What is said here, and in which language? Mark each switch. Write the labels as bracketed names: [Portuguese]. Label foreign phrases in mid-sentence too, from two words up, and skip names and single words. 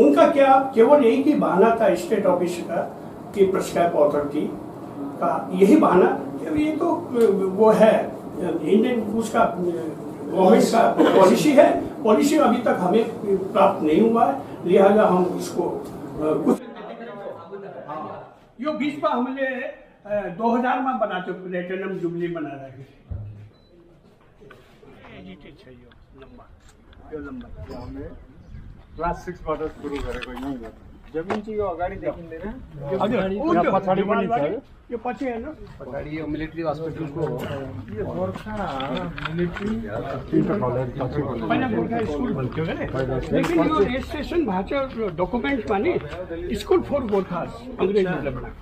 [Hindi] उनका क्या केवल यही की बहाना था [English] state office [Hindi] का कि [English] prescribe authority [Hindi] का यही बहाना, ये तो वो है इंडियन उसका गवर्नमेंट का पॉलिसी है, पॉलिसी अभी तक हमें प्राप्त नहीं हुआ है, लिहाजा हम इसको कुछ यो बीच में हमने 2000 में बनाते [English] platinum jubilee [Hindi] बना रहे हैं। [Nepali] क्लास 6 बाट सुरु गरेको यही हो। जमीन चाहिँ यो अगाडि देखिँदैन, पछाडि पनि छ। यो पछि हैन, अगाडि यो मिलिट्री हस्पिटलको हो। यो गोर्खा मिलिट्री पहिला गोर्खा स्कुल भन्थ्यो के, लेकिन यो रेजिस्ट्रेसन भएको छ डकुमेन्ट्समा नि स्कुल फर गोर्खा अंग्रेजीले बनाएको